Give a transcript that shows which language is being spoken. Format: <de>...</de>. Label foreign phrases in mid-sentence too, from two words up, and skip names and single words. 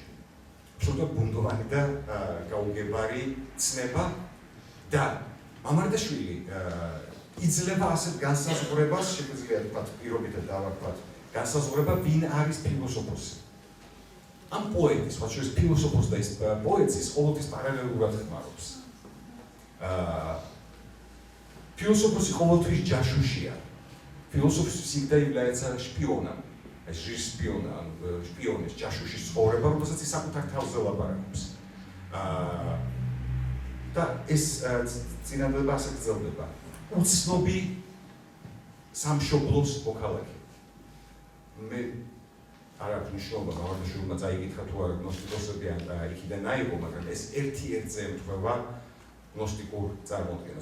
<ka>აბსოლუტურად ბუნდოვანი და გაუგებარი ცნება და მამარდაშვილი იძლევა ასეთ განსაზღვრებას, შეგვიძლია თქვათ პირობითად დავარქვათ, განსაზღვრება ვინ არის ფილოსოფოსი. ამ პოეტის, რაც შორის ფილოსოფოსს და ის პოეტს ის ყოველთვის პარალელურად ხმარობს. Ფილოსოფოსი ყოველთვის ჯაშუშია.</ka> <ru>Ფილოსოფი всегда является шпионом.</ru> <ka>ეს შპიონის ჯაშუშის ცხოვრება, რომელსაც ის საკუთარ თავზე ლაპარაკობს. და ეს წინადადება ასე გრძელდება. უცნობი სამშობლოს მოქალაქე. მე არ აქვს მნიშვნელობა, მამარდაშვილმა წაიკითხა თუ არა გნოსტიკოსები ან იქიდან აიღო, მაგრამ ეს ერთ-ერთზე ემთხვევა გნოსტიკურ წარმოდგენას.</ka>